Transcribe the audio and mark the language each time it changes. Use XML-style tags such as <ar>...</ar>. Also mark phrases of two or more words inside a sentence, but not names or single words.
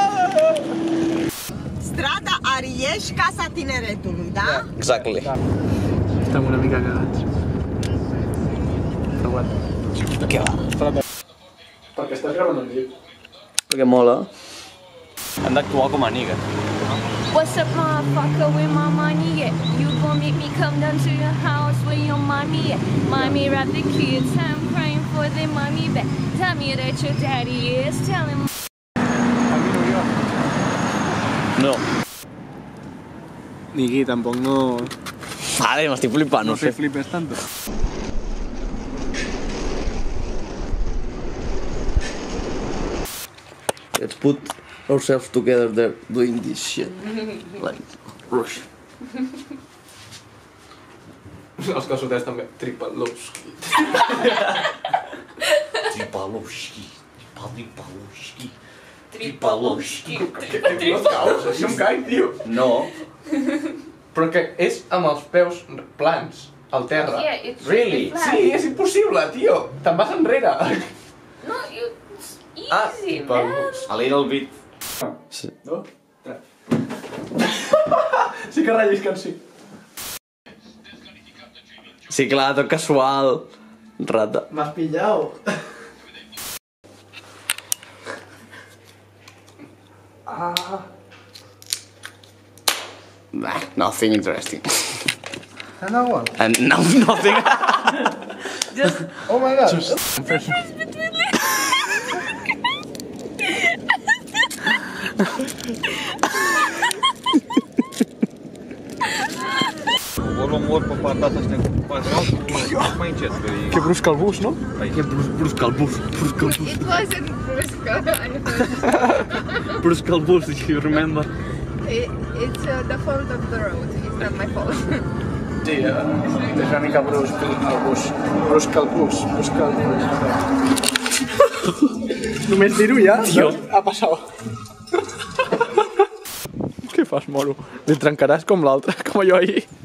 <ro>Strada Arieș, Casa Tineretului, da?</ro> <en>Exactly.</en> <ca>Estem una mica cagats. Però bueno. Què va? Perquè estàs gravant un vídeo. Perquè mola. Hem d'actuar com a nigues.</ca> <en>What's up, motherfucker, with my money at? You gon' make me come down to your house where your mommy at? Mommy, wrap the kids, I'm crying for their mommy back. Tell me that your daddy is telling.</en> <ca>No. Nigui, tampoc no... Vale, m'estic flipant, no sé.</ca> <es>flipes tanto.</es> <en>Let's put ourselves together there doing this shit. Like, rush.</en> <ca>Els calçotets també. Tripalowski. Tripalowski. Tripalowski. Tripalowski. No caus, això em caic, tio. No. Però que és amb els peus plans, al terra.</ca> <en>Yeah, it's Really? flat.</en> <ca>Sí, és impossible, tio. Te'n vas enrere. No,</ca> <en>it's Ah, easy, man. A little bit.</en> <ca>No? Sí que rellisquen, sí. Sí, clar, tot casual. Rata. M'has pillado.</ca> <en>Nah, nothing interesting. And now what? And no, nothing. Just Oh my god.</en> <ro>Volumul pe partea asta suntem mai încet.</ro> <ca>Que brusca el bus, no? Brusca el bus. Brusca el bus.</ca> <en>it wasn't Brusca.</en> <ca>Brusca el bus,</ca> <en>if you remember. It's the fault of the road. It's not my fault.</en> <ca>Sí, és una mica brusc el bus. Brusca el bus. Brusca el bus. Només dir-ho ja, Tio. Ha passat. Què fas, moro? Li trencaràs com l'altre, com jo ahir.</ca>